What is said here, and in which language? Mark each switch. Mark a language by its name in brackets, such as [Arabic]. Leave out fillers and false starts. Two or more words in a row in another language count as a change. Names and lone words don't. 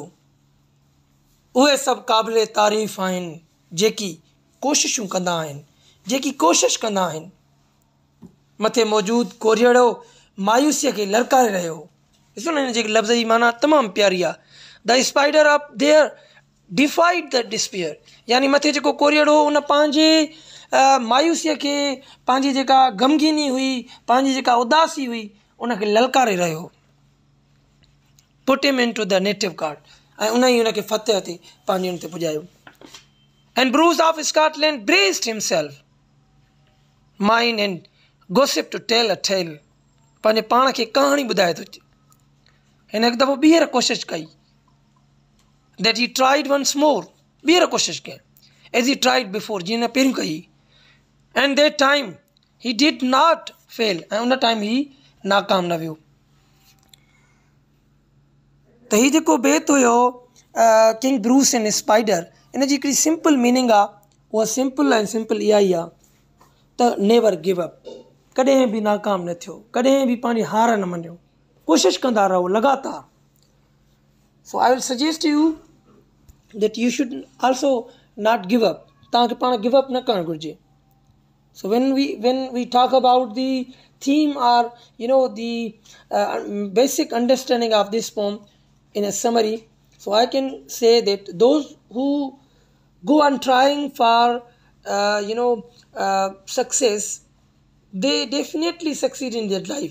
[Sindhi] उहे सभु क़ाबिले तारीफ़ आहिनि जेकी कोशिशूं कंदा आहिनि, जेकी कोशिशि कंदा आहिनि। मथे मौजूदु कोरीअड़ो मायूसीअ खे ललकारे रहियो हो। ॾिसो न हिन जेके लफ़्ज़ जी माना तमामु प्यारी आहे। [English] The spider up there defied the despair, [Sindhi] यानी मथे जेको कोरीअड़ो हो उन पंहिंजे मायूसीअ खे, पंहिंजी जेका ग़मगीनी हुई, पंहिंजी जेका उदासी हुई, उनखे ललकारे रहियो हो। [English] Put him into the native guard, [Sindhi] ऐं उन ई उनखे फतेह ते पंहिंजे उन ते पुॼायो। [English] And Bruce of Scotland braced himself mind and gossip to tell a tale, [Sindhi] पंहिंजे पाण खे कहाणी ॿुधाए थो। हिन हिकु दफ़ो ॿीहर कोशिशि कई, [English] That he tried once more, [Sindhi] ॿीहर कोशिशि कई [English] as he tried before, [Sindhi] जीअं न पहिरियों कई। [English] And that time he did not fail, [Sindhi] ऐं उन टाइम ही नाकाम न वियो। त हीउ जेको बैत हुयो किंग ब्रूस एंड स्पाइडर, इन जी हिकिड़ी [English] simple meaning [Sindhi] आहे, उहा सिंपल ऐं सिंपल इहा ई आहे त [English] never give up, [Sindhi] कॾहिं बि नाकाम न थियो, कॾहिं बि पंहिंजी हार न मञियो, कोशिशि कंदा रहो लगातार। [English] So I will suggest you that you should also not give up, [Sindhi] तव्हांखे पाण [English] give up [Sindhi] न करणु घुरिजे। [English] सो when we talk about the theme or the basic understanding of this poem in a summary, so I can say that those who go on trying for success, they definitely succeed in their life.